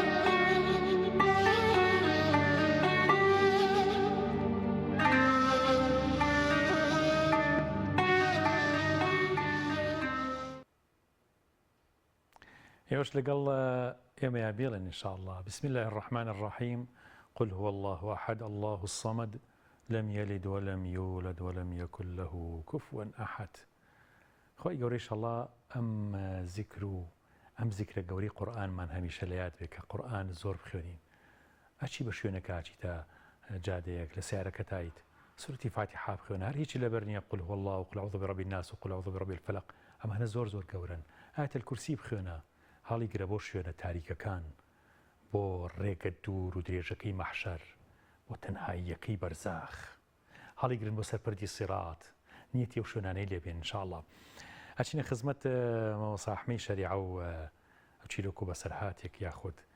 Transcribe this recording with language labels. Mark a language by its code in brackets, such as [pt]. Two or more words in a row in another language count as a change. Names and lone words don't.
[ckb] ئێوەش لەگەڵ ئێمەیا بێڵن ئینشاءالله [ar] بسم الله الرحمن الرحیم قل هو الله احد الله الصمد لم يلد ولم يولد ولم يكن له كفوا احد [ckb] خۆی گەورەی ئینشاءالله ئەم زیکر و ئەم زیکرە گەورەی قورئانمان هەمیشە لە یاد بێ کە قورئان زۆر بخوێنین ئەچی بە شوێنەکە ئاچیتە جادەیەک لە سیارەکە تایت سورەتی فاتحە بخوێنە هەر هیچی لەبەر نییە [ar] قل هو الله وقل أعوذ برب الناس وقل أعوذ برب الفلق [ckb] ئەمانە زۆر زۆر گەورن ئایەت الکورسی بخوێنە هەڵی گرە بۆ شوێنە تاریکەکان بۆ ڕێگە دوور و درێژەکەی مەحشەر بۆ تەنهاییەکەی بەرزاخ هەڵی گرن بۆ سەرپەردی سیرات نیەتی ئەو شوێنانەی لێبێن ئینشاءالله ئەچینە خزمەت مەوەساحمەی شەریعە و ئەو چیرۆک و بەسەرهاتێک یاخود